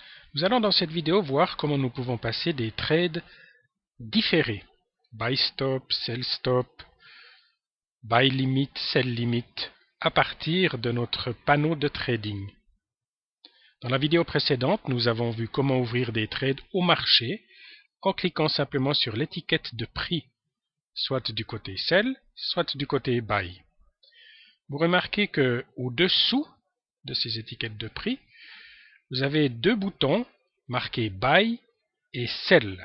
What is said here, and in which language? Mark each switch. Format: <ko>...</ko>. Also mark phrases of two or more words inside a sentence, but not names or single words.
<fr>Nous allons dans cette vidéo voir comment nous pouvons passer des trades différés.</fr> <en>Buy stop, sell stop, buy limit, sell limit,</en> <fr>à partir de notre panneau de trading. Dans la vidéo précédente, nous avons vu comment ouvrir des trades au marché en cliquant simplement sur l'étiquette de prix, soit du côté sell, soit du côté buy. Vous remarquez que au-dessous de ces étiquettes de prix, vous avez deux boutons marqués Buy et Sell.</fr>